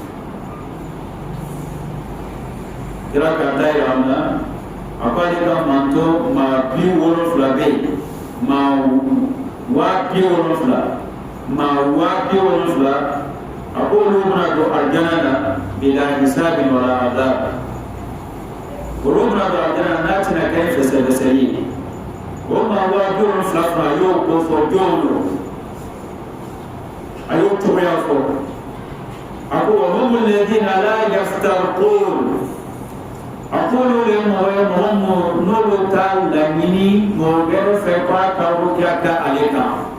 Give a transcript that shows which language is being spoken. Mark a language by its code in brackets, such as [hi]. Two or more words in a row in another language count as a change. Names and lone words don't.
[bm] kira ka da yira an na a ko ale ka manto maa 70 bɛ yen maa 70,000 maa 70,000 a ko olu bɛna don alijana na [ar] بلا حساب ولا عذاب [bm] olu bɛna don alijana n'a tɛna kɛ ni fɛsɛfɛsɛli ye o maa 70,000 fana a y'o ko fɔ jɔnw don a y'o cogoya fɔ a ko [ar] وهم الذين لا يسترقون [bm] a ko olu de ye mɔgɔ ye mɔgɔ n'olu t'a laɲini mɔgɔ wɛrɛ fɛ ko a ka rukiya kɛ ale kan